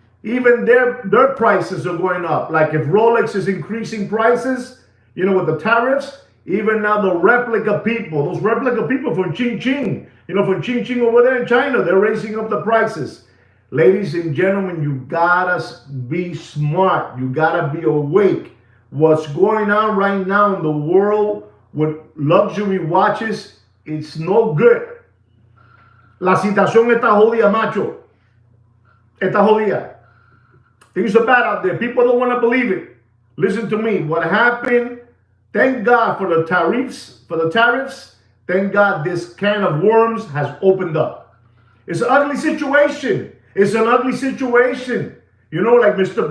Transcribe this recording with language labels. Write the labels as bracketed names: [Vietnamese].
[English] Even their prices are going up. Like if Rolex is increasing prices, you know, with the tariffs, even now the replica people, those replica people from Ching, you know, from Ching over there in China, they're raising up the prices. Ladies and gentlemen, you gotta be smart. You gotta be awake. What's going on right now in the world with luxury watches, it's no good. [Spanish] La situación está jodida, macho. Está jodida. [English] Things are bad out there. People don't want to believe it. Listen to me. What happened? Thank God for the tariffs. Thank God this can of worms has opened up. It's an ugly situation. It's an ugly situation. You know, like Mr.